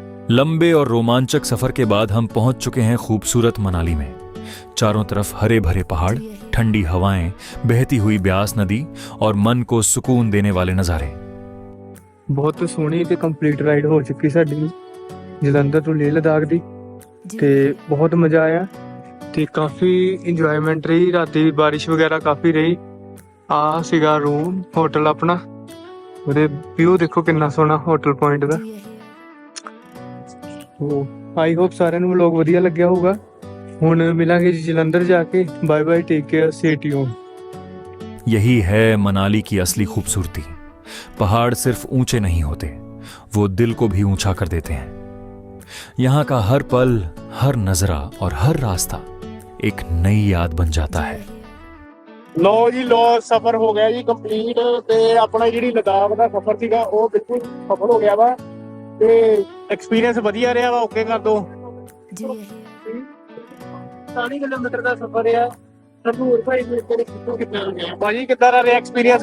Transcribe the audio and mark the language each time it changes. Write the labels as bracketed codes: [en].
[hi] लंबे और रोमांचक सफर के बाद हम पहुंच चुके हैं खूबसूरत मनाली में। चारों तरफ हरे भरे पहाड़, ठंडी हवाएं, बहती हुई ब्यास नदी और मन को सुकून देने वाले नजारे। [pa] ਬਹੁਤ ਸੋਹਣੀ ਤੇ ਕੰਪਲੀਟ ਰਾਈਡ ਹੋ ਚੁੱਕੀ ਸਾਡੀ ਜਲੰਧਰ ਤੋਂ ਲੇਹ ਲਦਾਖ ਦੀ ਤੇ ਬਹੁਤ ਮਜ਼ਾ ਆਇਆ ਤੇ ਕਾਫੀ ਇੰਜੋਇਮੈਂਟ ਰਹੀ। ਰਾਤੀ ਬਾਰਿਸ਼ ਵਗੈਰਾ ਕਾਫੀ ਰਹੀ। ਆ ਸੀਗਾ ਰੂਮ, ਹੋਟਲ ਆਪਣਾ। ਉਹਦੇ ਵਿਊ ਦੇਖੋ ਕਿੰਨਾ ਸੋਹਣਾ hotel point ਦਾ। I hope ਸਾਰਿਆਂ ਨੂੰ ਵਲੌਗ ਵਧੀਆ ਲੱਗਿਆ ਹੋਊਗਾ। ਹੁਣ ਮਿਲਾਂਗੇ ਜੀ ਜਲੰਧਰ ਜਾ ਕੇ। [en] Bye bye, take care, stay tuned. [hi] यही है मनाली की असली खूबसूरती। पहाड़ सिर्फ ऊंचे नहीं होते, वो दिल को भी ऊंचा कर देते हैं। यहां का हर पल, हर नजरा और हर रास्ता एक नई याद बन जाता है। [pa] ਲੋ ਜੀ ਲੋ, ਸਫ਼ਰ ਹੋ ਗਿਆ ਜੀ ਕੰਪਲੀਟ ਤੇ ਆਪਣਾ ਜਿਹੜੀ ਲਦਾਖ ਦਾ ਸਫ਼ਰ ਸੀਗਾ ਉਹ ਬਿਲਕੁਲ ਸਫਲ ਹੋ ਗਿਆ ਵਾ ਤੇ ਐਕਸਪੀਰੀਅੰਸ ਵਧੀਆ ਰਿਹਾ ਵਾ। ਓਕੇ ਕਰ ਦੋ। 40 ਕਿਲੋਮੀਟਰ ਦਾ ਸਫ਼ਰ ਆ। ਹਰਨੂਰ ਭਾਈ ਭਾਜੀ ਕਿੱਦਾਂ ਦਾ ਰਿਹਾ ਐਕਸਪੀਰੀਅੰਸ?